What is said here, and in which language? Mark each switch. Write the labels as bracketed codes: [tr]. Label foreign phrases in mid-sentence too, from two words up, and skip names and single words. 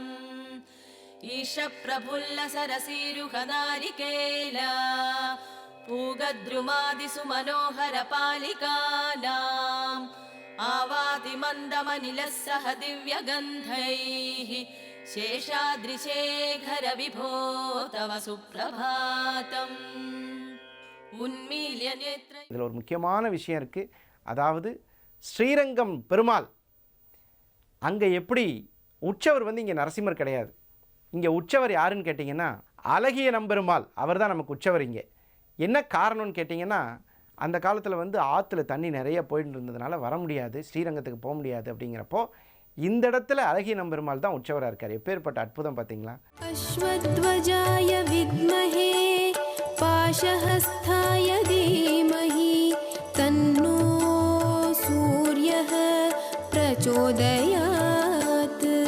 [sa] ईशप्रफुल्ल सरसीरुहनारिकेला पूगद्रुमादिसु मनोहर पालिकानाम् आवाति मन्दमनिलः सह दिव्यगन्धैः शेषाद्रिशेखर विभो तव सुप्रभातम्. उन्मील्य नेत्र [ta] இதில் ஒரு முக்கியமான விஷயம் இருக்குது. அதாவது ஸ்ரீரங்கம் பெருமாள் அங்கே எப்படி உற்சவர் இங்கே நரசிம்மர் கிடையாது. இங்கே உற்சவர் யாருன்னு கேட்டிங்கன்னா அழகிய நம்பெருமாள், அவர் தான் நமக்கு உற்சவர். இங்கே என்ன காரணம்னு கேட்டிங்கன்னா அந்த காலத்தில் ஆற்றுல தண்ணி நிறைய போயிட்டு இருந்ததுனால வர முடியாது, ஸ்ரீரங்கத்துக்கு போக முடியாது. அப்படிங்கிறப்போ இந்த இடத்துல அழகிய நம்பெருமாள் தான் உற்சவராக இருக்கார். எப்பேற்பட்ட அற்புதம் பார்த்தீங்களா. [sa] अश्वध्वजाय विद्महे पाशहस्ताय धीमहि तन्नो सूर्यः प्रचोदयात्.